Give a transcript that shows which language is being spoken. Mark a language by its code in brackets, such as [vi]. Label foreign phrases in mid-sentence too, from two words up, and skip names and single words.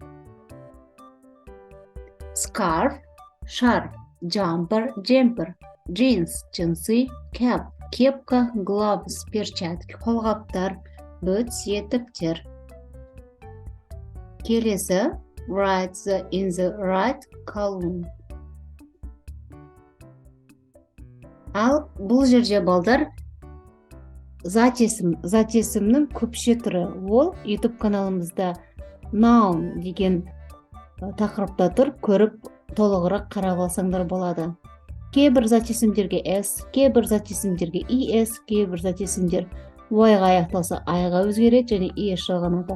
[en] Scarf. Шарф. Jumper. Jeans. Джинсы. Cap. Кепка. Gloves. Перчатки. Қолғаптар. Boots. Етіктер. [kk] Келесі. [en] Write in the right column. [kk] Ал бұл жерде балдар затесімнің көпше түрі. Ол YouTube каналымызда noun деген тақырыпта тұр. Көріп толығырақ қарап алсаңдар болады. Кейбір затесімдерге S, кейбір затесімдерге ES, кейбір затесімдер Y-ға аяқталса I-ға өзгереді және ES жалғанады.